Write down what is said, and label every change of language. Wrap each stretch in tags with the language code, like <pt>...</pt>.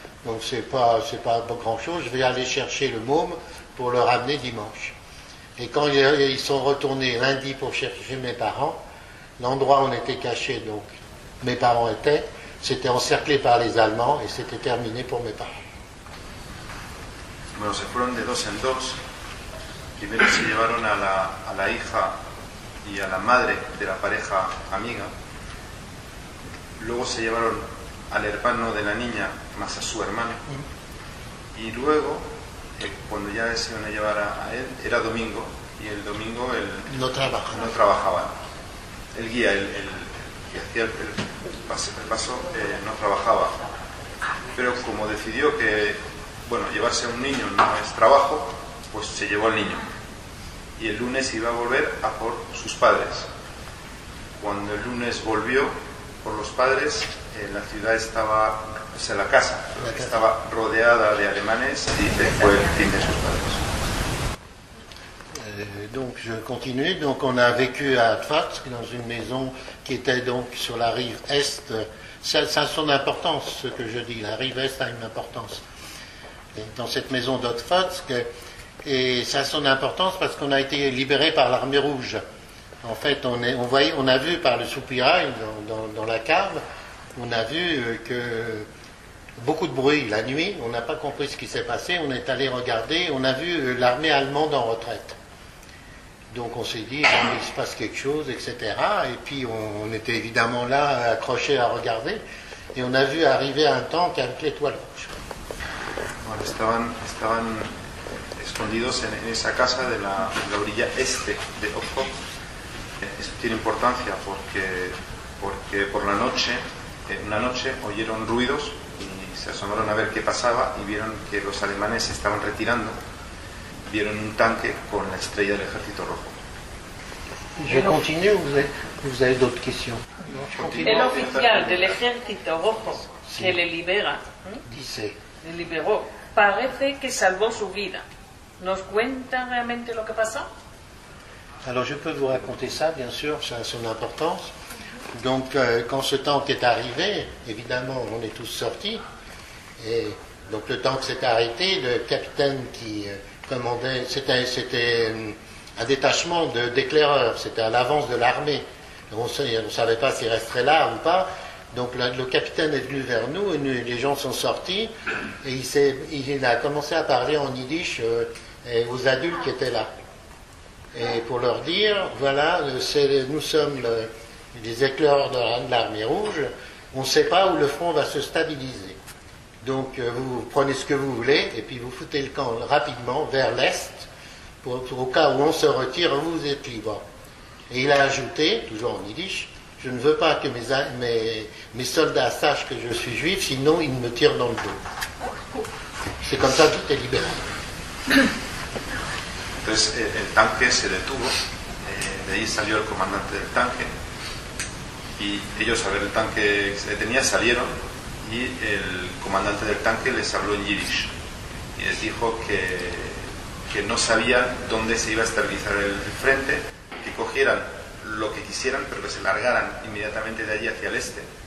<fr>Donc, c'est pas grand chose. Je vais aller chercher le môme pour le ramener dimanche. Et quand ils sont retournés lundi pour chercher mes parents, l'endroit où on était caché, donc mes parents étaient, c'était encerclé par les Allemands et c'était terminé pour mes parents.</fr> <es>Bueno, se fueron de 2 en 2. Primero se llevaron a la hija y a la madre de la pareja amiga. Luego se llevaron al hermano de la niña más a su hermano. Y luego, cuando ya se iban a llevar a él, era domingo, y el domingo él no trabajaba. El guía, el que hacía el paso, no trabajaba. Pero como decidió que, bueno, llevarse a un niño no es trabajo, pues se llevó al niño. Y el lunes iba a volver a por sus padres. Cuando el lunes volvió por los padres, la ciudad estaba, o sea, la casa estaba rodeada de alemanes y fue el fin de sus padres.</es> <fr>Donc je continue. Donc on a vécu à Otfotsk dans une maison qui était donc sur la rive est. Ça a son importance, ce que je dis. La rive est a une importance dans cette maison d'Otfotsk. Et ça a son importance parce qu'on a été libéré par l'armée rouge. En fait, on a vu par le soupirail dans la cave, on a vu que beaucoup de bruit la nuit, on n'a pas compris ce qui s'est passé, on est allé regarder, on a vu l'armée allemande en retraite. Donc on s'est dit, bon, il se passe quelque chose, etc. Et puis on était évidemment là, accrochés à regarder, et on a vu arriver un tank avec l'étoile rouge.</fr> <es>Bueno, estaban escondidos en esa casa de la orilla este de Ojo. Esto tiene importancia porque por la noche, una noche oyeron ruidos y se asomaron a ver qué pasaba y vieron que los alemanes se estaban retirando. Vieron un tanque con la estrella del Ejército Rojo.</es> <fr>Je continue ou vous avez d'autres questions?</fr> <es>El oficial del Ejército Rojo que le libera, Dice, le liberó, parece que salvó su vida. ¿Nos cuenta realmente lo que pasó?</es> <fr>alors je peux vous raconter ça, bien sûr, ça a son importance. Donc quand ce tank est arrivé, évidemment on est tous sortis, et donc le tank s'est arrêté, le capitaine qui commandait, c'était un détachement d'éclaireurs, c'était à l'avance de l'armée. On ne savait pas s'il resterait là ou pas. Donc le capitaine est venu vers nous, et les gens sont sortis, et il a commencé à parler en yiddish aux adultes qui étaient là. Et pour leur dire, voilà, nous sommes les éclaireurs de l'armée rouge, on ne sait pas où le front va se stabiliser. Donc vous prenez ce que vous voulez, et puis vous foutez le camp rapidement vers l'est, pour au cas où on se retire, vous êtes libre. Et il a ajouté, toujours en yiddish, je ne veux pas que mes soldats sachent que je suis juif, sinon ils me tirent dans le dos. C'est comme ça que tout est libéré.</fr> <es>Entonces el tanque se detuvo, de ahí salió el comandante del tanque y ellos al ver el tanque que se detenía salieron y el comandante del tanque les habló en yiddish y les dijo que no sabían dónde se iba a estabilizar el frente, que cogieran lo que quisieran pero que se largaran inmediatamente de allí hacia el este,</es>